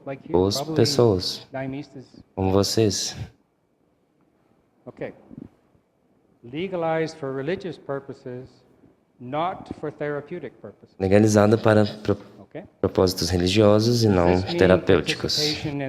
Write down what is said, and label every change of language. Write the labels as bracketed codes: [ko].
[pt] Boas pessoas, como vocês. [en] Okay. Legalized for religious purposes, not for therapeutic purposes. [pt] Legalizada para propósitos religiosos e não terapêuticos.